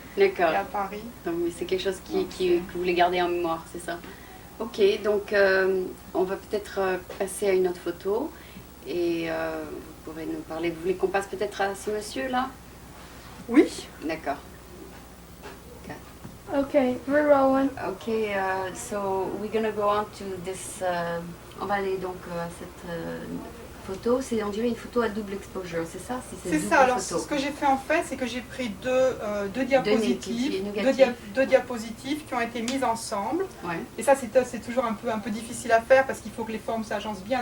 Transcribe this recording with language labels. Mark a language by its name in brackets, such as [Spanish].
[French] D'accord. à Paris. Donc oui, c'est quelque chose que vous voulez garder en mémoire, c'est ça? Ok, donc on va peut-être passer à une autre photo et vous pourrez nous parler. Vous voulez qu'on passe peut-être à ce monsieur-là? Oui. D'accord. [English] Okay, we're rolling. Ok, so we're gonna go on to this. [French] On va aller donc à cette photo. On dirait une photo à double exposure, c'est ça? C'est double ça. Alors, photo. ce que j'ai fait en fait, c'est que j'ai pris deux diapositives, négatives. deux diapositives qui ont été mises ensemble. Ouais. Et ça, c'est toujours un peu difficile à faire parce qu'il faut que les formes s'agencent bien.